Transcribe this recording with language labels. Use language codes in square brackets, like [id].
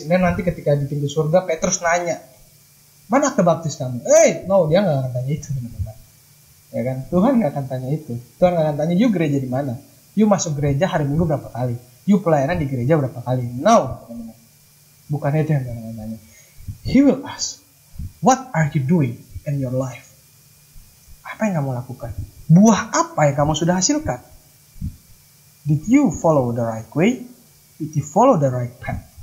[id] Dan nanti ketika di pintu surga, Petrus nanya, mana akte baptis kamu? No, dia gak akan tanya itu, teman-teman. Ya kan? Tuhan gak akan tanya itu. Tuhan gak akan tanya, you gereja di mana? You masuk gereja hari Minggu berapa kali? You pelayanan di gereja berapa kali? No, teman-teman. Bukan itu yang Tuhan akan tanya. [en] He will ask, what are you doing in your life? [id] Apa yang kamu lakukan? Buah apa yang kamu sudah hasilkan? [en] Did you follow the right way? Did you follow the right path?